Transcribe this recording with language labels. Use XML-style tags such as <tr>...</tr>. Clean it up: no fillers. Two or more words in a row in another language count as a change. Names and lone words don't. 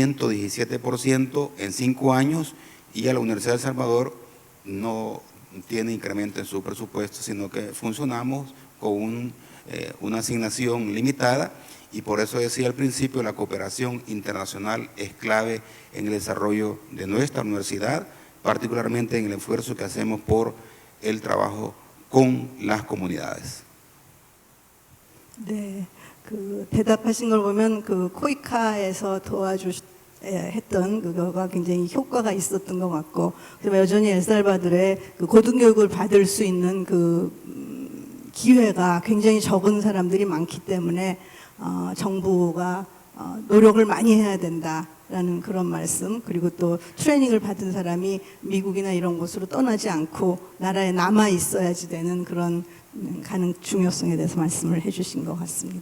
<es>117% en 5 años y a la Universidad de El Salvador no tiene incremento en su presupuesto, sino que funcionamos con una asignación limitada y por eso decía al principio, la cooperación internacional es clave en el desarrollo de nuestra universidad, particularmente en el esfuerzo que hacemos por el trabajo con las comunidades.</es> <ko>네, 그 대답하신 걸 보면 그 코이카에서 했던 그거가 굉장히 효과가 있었던 것 같고, 그다음에 여전히 엘살바도르의 그 고등교육을 받을 수 있는 그 기회가 굉장히 적은 사람들이 많기 때문에 정부가 노력을 많이 해야 된다라는 그런 말씀, 그리고 또 트레이닝을 받은 사람이 미국이나 이런 곳으로 떠나지 않고 나라에 남아 있어야지 되는 그런 가능 중요성에 대해서 말씀을 해주신 것 같습니다.</ko>